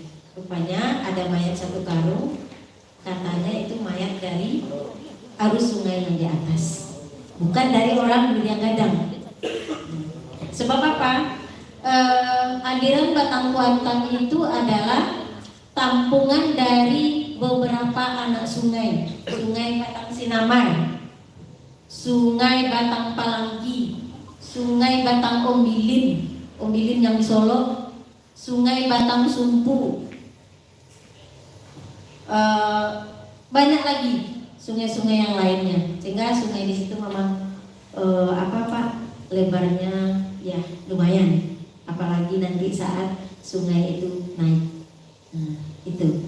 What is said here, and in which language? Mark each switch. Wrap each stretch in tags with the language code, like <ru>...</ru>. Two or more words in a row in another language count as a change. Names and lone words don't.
<id>Rupanya ada mayat satu karung. Katanya itu mayat dari arus sungai yang di atas, bukan dari orang Durian Gadang. Sebab apa? Aliran Batang Kuantan itu adalah tampungan dari beberapa anak sungai, Sungai Batang Sinamar, Sungai Batang Palangki, Sungai Batang Ombilin, Ombilin yang di Solo, Sungai Batang Sumpu, banyak lagi sungai-sungai yang lainnya. Sehingga sungai di situ memang lebarnya ya lumayan, apalagi nanti saat sungai itu naik. Nah, itu.</id>